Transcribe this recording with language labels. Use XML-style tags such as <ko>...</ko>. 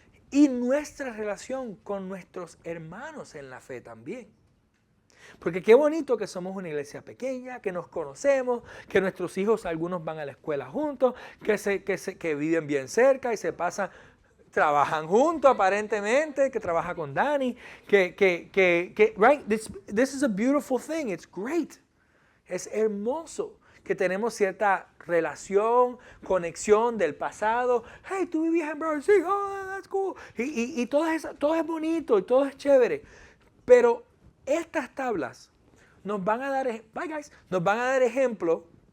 <es>y nuestra relación con nuestros hermanos en la fe también. Porque qué bonito que somos una iglesia pequeña, que nos conocemos, que nuestros hijos, algunos van a la escuela juntos, que viven bien cerca y se pasan, trabajan juntos aparentemente, que trabaja con Dani,</es> <en>right? This is a beautiful thing, it's great.</en> <es>Es hermoso que tenemos cierta relación, conexión del pasado. Hey, tú vivías en Broward, sí,</es> <en>oh, that's cool.</en> <es>Y todo es bonito y todo es chévere. Pero estas tablas nos van a dar,</es> <en>bye guys,</en> <es>nos van a dar ejemplo.</es>